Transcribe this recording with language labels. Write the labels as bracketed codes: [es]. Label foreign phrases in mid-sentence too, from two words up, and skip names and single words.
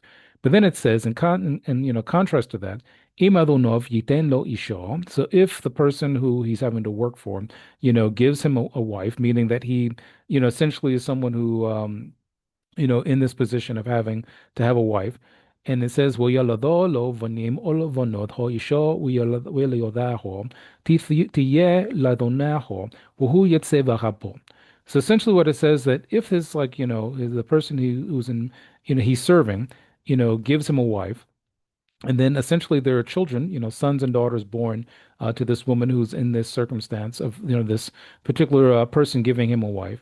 [en] But then it says, contrast to that, [he] "אם אדניו יתן לו אשה." [en] So if the person who he's having to work for, gives him a wife, meaning that he, essentially is someone who, in this position of having to have a wife. And it says, [he] "וילדה לו בנים או בנות האשה וילדיה תהיה לאדניה והוא יצא בגפו." [en] So essentially, what it says that if his like the person who's in he's serving, gives him a wife, and then essentially there are children, sons and daughters born to this woman who's in this circumstance of, this particular person giving him a wife.